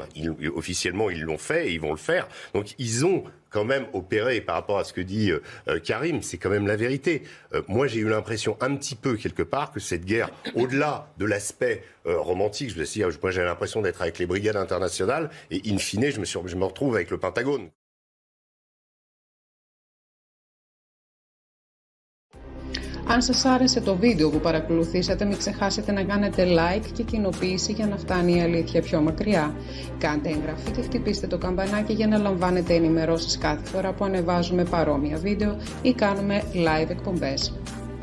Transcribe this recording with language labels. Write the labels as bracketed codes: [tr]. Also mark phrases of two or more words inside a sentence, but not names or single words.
[fr] Officiellement, ils l'ont fait et ils vont le faire. Donc, ils ont quand même opéré par rapport à ce que dit Karim, c'est quand même la vérité. Moi, j'ai eu l'impression un petit peu, quelque part, que cette guerre, au-delà de l'aspect romantique, moi j'ai l'impression d'être avec les brigades internationales et [la] in fine, [fr] je me retrouve avec le Pentagone. [el] Αν σας άρεσε το βίντεο που παρακολουθήσατε, μην ξεχάσετε να κάνετε like και κοινοποίηση για να φτάνει η αλήθεια πιο μακριά. Κάντε εγγραφή και χτυπήστε το καμπανάκι για να λαμβάνετε ενημερώσεις κάθε φορά που ανεβάζουμε παρόμοια βίντεο ή κάνουμε live εκπομπές.